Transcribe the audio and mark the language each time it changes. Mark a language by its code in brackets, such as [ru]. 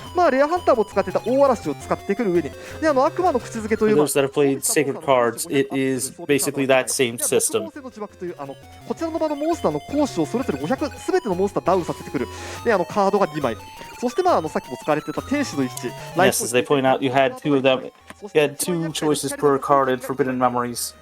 [ja] レアハンターも使ってた大嵐を使ってくる上に悪魔の口づけという [en] For those that have played Sacred Cards, it is basically that same system. [ja] こちらの場のモンスターの攻守をそれぞれ500全てのモンスターダウンさせてくるカードが2枚そしてさっきも使われてた天使の一致 [en] Yes, as they point out, you had two of them. You had two choices per card in Forbidden Memories.